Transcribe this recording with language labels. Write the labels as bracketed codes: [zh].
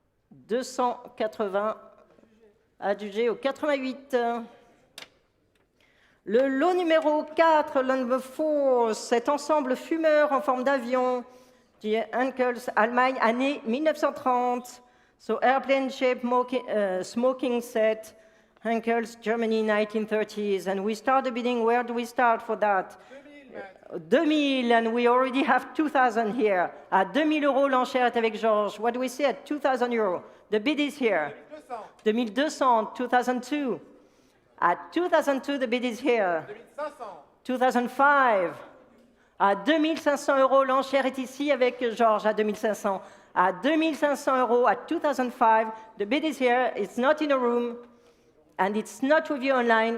[fr] 280. Adjugé au 88. Le lot numéro 4, [en] number 4, [fr] cet ensemble fumeur en forme d'avion, die Uncles, Allemagne, année 1930. [en] So airplane shape smoking set, Uncles, Germany, 1930s. And we start the bidding. Where do we start for that? 2000, and we already have 2000 here. [fr] À 2000 euros, l'enchère est avec Georges. [en] What do we say at 2000 euros? The bid is here. 2200, 2002. At 2002, the bid is here. 2005. [fr] À 2500 euros, l'enchère est ici avec Georges à 2500. À 2500 euros, [en] at 2005, the bid is here. It's not in a room, and it's not with you online.